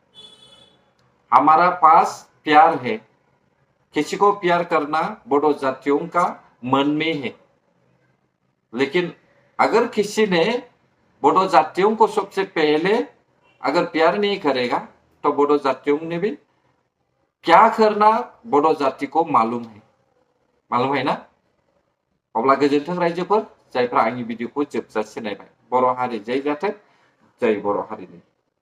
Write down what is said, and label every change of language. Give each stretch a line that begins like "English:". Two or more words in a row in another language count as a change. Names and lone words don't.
Hindi: हमारा पास प्यार है, किसी को प्यार करना बोडो जातियों का मन में है, लेकिन अगर किसी ने बोडो जातियों को सबसे पहले अगर प्यार नहीं करेगा तो बोडो जातियों ने भी क्या करना बोडो जाति को मालूम है ना।
Bodo: अब्ला गोजोन्थों रायजोफोर जायफ्रा आंनि भिडिअखौ जोबजासे नायबाय। बर' हारि जय जाथों, जय बर' हारिनि।